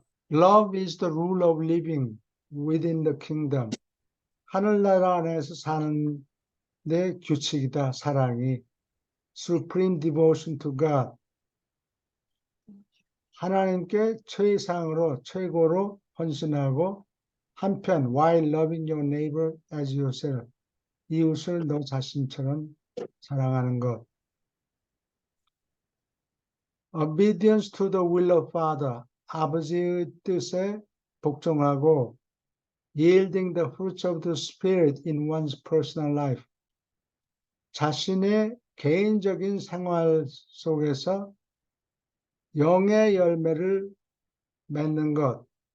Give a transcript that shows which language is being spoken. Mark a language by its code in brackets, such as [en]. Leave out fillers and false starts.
[en] Love is the rule of living within the kingdom. [ko] 하늘나라 안에서 사는 내 규칙이다, 사랑이. [en] Supreme devotion to God. [ko] 하나님께 최고로 헌신하고, 한편 [en] while loving your neighbor as yourself. [ko] 이웃을 너 자신처럼 사랑하는 것. [en] Obedience to the will of Father. [ko] 아버지의 뜻에 복종하고, [en] yielding the fruits of the Spirit in one's personal life. [ko] 자신의 개인적인 생활 속에서 영의 열매를 맺는 것.